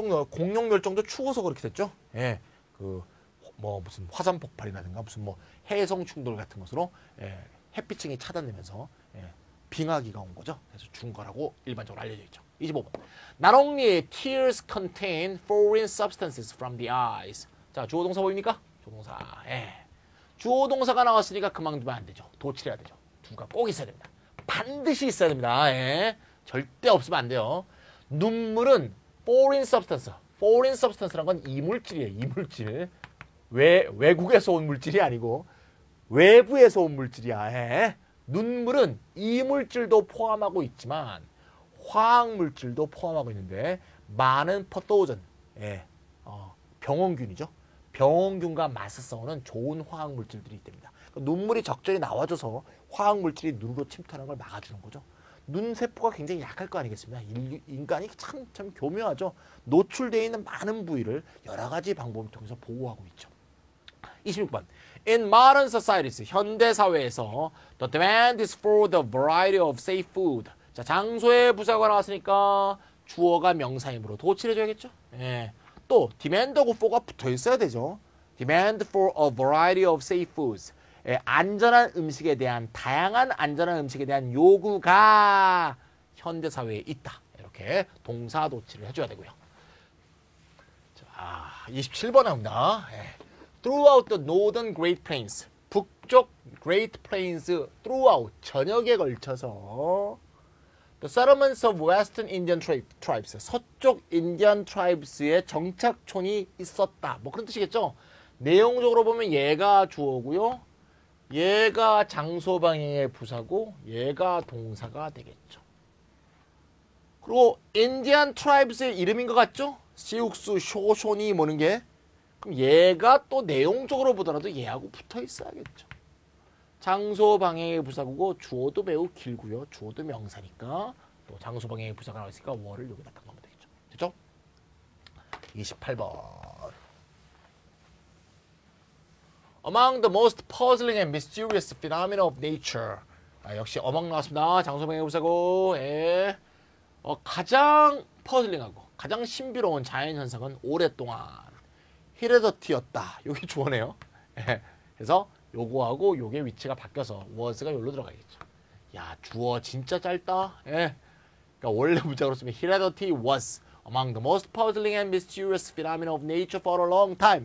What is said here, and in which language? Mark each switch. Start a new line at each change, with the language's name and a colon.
Korean: 공룡 멸종도 추워서 그렇게 됐죠. 예, 무슨 화산 폭발이라든가 무슨 해성 충돌 같은 것으로 햇빛층이 차단되면서 빙하기가 온 거죠. 그래서 죽은 거라고 일반적으로 알려져 있죠. 25번.
English: Not only tears contain foreign substances from the eyes.
Korean: 자, 주어 동사 보입니까? 조동사. 주어 동사가 나왔으니까 그만두면 안 되죠. 도치해야 되죠. 두가 꼭 있어야 됩니다. 반드시 있어야 됩니다. 절대 없으면 안 돼요. 눈물은 foreign substance. foreign substance란 건 이물질이에요. 이물질. 외국에서 온 물질이 아니고 외부에서 온 물질이야. 눈물은 이물질도 포함하고 있지만 화학물질도 포함하고 있는데 많은 퍼토전, 병원균이죠. 병원균과 맞서 싸우는 좋은 화학물질들이 있답니다. 눈물이 적절히 나와줘서 화학물질이 눈으로 침투하는 걸 막아주는 거죠. 눈세포가 굉장히 약할 거 아니겠습니까? 인간이 참 교묘하죠. 노출되어 있는 많은 부위를 여러 가지 방법을 통해서 보호하고 있죠. 26번.
English: In modern societies,
Korean: 현대 사회에서
English: the demand is for the variety of safe food.
Korean: 자, 장소의 부사가 나왔으니까 주어가 명사이므로 도치를 해줘야겠죠. 또 demand하고 for가 붙어 있어야 되죠.
English: Demand for a variety of safe foods.
Korean: 안전한 음식에 대한 다양한 안전한 음식에 대한 요구가 현대 사회에 있다. 이렇게 동사 도치를 해줘야 되고요. 자, 27번 나옵니다.
English: Throughout the northern Great Plains. 북쪽 Great Plains throughout
Korean: 전역에 걸쳐서
English: The settlements of Western Indian tribes.
Korean: 서쪽 인디안 트라이브스의 정착촌이 있었다. 뭐 그런 뜻이겠죠. 내용적으로 보면 얘가 주어고요. 얘가 장소 방향의 부사고 얘가 동사가 되겠죠. 그리고 인디안 트라이브스의 이름인 것 같죠? 시욱수, 쇼쇼니 뭐는 게. 그럼 얘가 또 내용적으로 보더라도 얘하고 붙어 있어야겠죠. 장소 방향의 부사고 주어도 매우 길고요. 주어도 명사니까 또 장소 방향의 부사가 나왔으니까 월을 여기다 딱 넣으면 되겠죠. 됐죠? 28번.
English: Among the most puzzling and mysterious phenomena of nature.
Korean: 역시 among 나왔습니다. 장소 방향의 부사고 가장 퍼즐링하고 가장 신비로운 자연현상은 오랫동안 히레더티였다. 요게 주어네요. 그래서 요거하고 요게 위치가 바뀌어서 was가 여기로 들어가겠죠. 야, 주어 진짜 짧다. 그러니까 원래 문장으로 쓰면
English: Heredity was among the most puzzling and mysterious phenomena of nature for a long time.